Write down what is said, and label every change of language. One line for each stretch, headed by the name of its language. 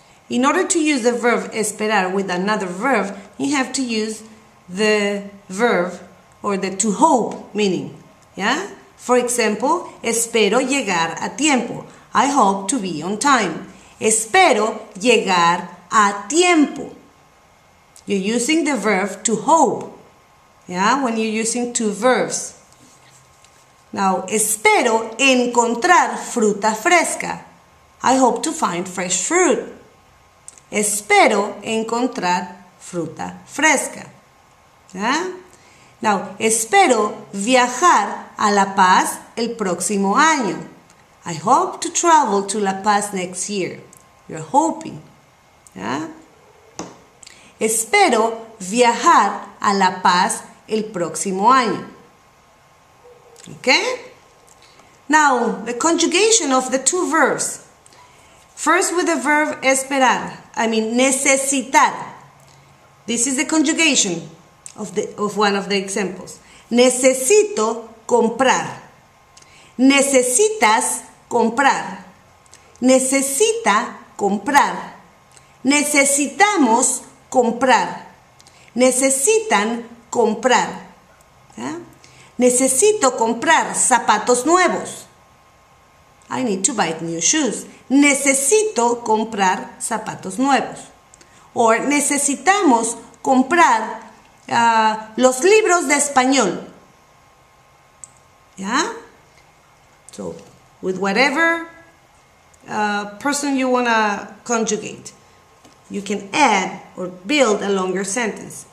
English: In order to use the verb esperar with another verb, you have to use the verb or the to hope meaning. Yeah? For example,
Spanish: espero llegar a tiempo.
English: I hope to be on time.
Spanish: Espero llegar a tiempo.
English: You're using the verb to hope. Yeah? When you're using two verbs.
Spanish: Now, espero encontrar fruta fresca.
English: I hope to find fresh fruit.
Spanish: Espero encontrar fruta fresca. ¿Ya? Now, espero viajar a La Paz el próximo año.
English: I hope to travel to La Paz next year. You're hoping. ¿Ya?
Spanish: Espero viajar a La Paz el próximo año. Okay?
English: Now, the conjugation of the two verbs. First with the verb esperar, necesitar. This is the conjugation of one of the examples.
Spanish: Necesito comprar. Necesitas comprar. Necesita comprar. Necesitamos comprar. Necesitan comprar. ¿Ya? Necesito comprar zapatos nuevos.
English: I need to buy new shoes.
Spanish: Necesito comprar zapatos nuevos. Or necesitamos comprar los libros de español. ¿Ya?
English: So, with whatever person you want to conjugate, you can add or build a longer sentence.